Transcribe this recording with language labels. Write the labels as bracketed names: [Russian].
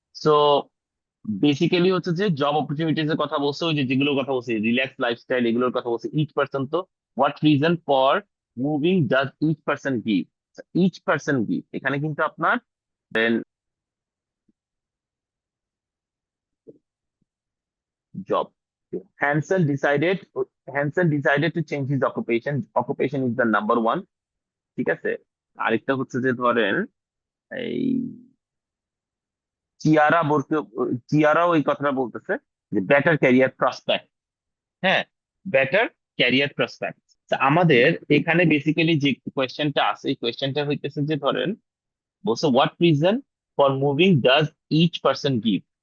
[Bangla] So basically হচ্ছে যে job opportunities এর কথা বলছে, ওই যে যেগুলোর কথা বলছে রিল্যাক্স লাইফস্টাইল এগুলোর কথা বলছে। [English] Each person, তো what reason for moving does each person give? [Bangla] Each person give এখানে কিন্তু আপনার job. [English] Hansen decided Hansen decided to change his occupation. Occupation is the number one. [Bangla] ঠিক আছে। আরেকটা হচ্ছে যে ধরেন এই চিয়ারা বলতে, চিয়ারাও এই কথাটা বলতেছে যে বেটার ক্যারিয়ার প্রসপেক্ট। হ্যাঁ, বেটার ক্যারিয়ার প্রসপেক্ট। আমাদের এখানে বেসিক্যালি যে কোয়েশ্চেনটা আছে এই কোয়েশ্চেনটা হইতেছে যে ধরেন বলছে [English] What reason for moving does each person give.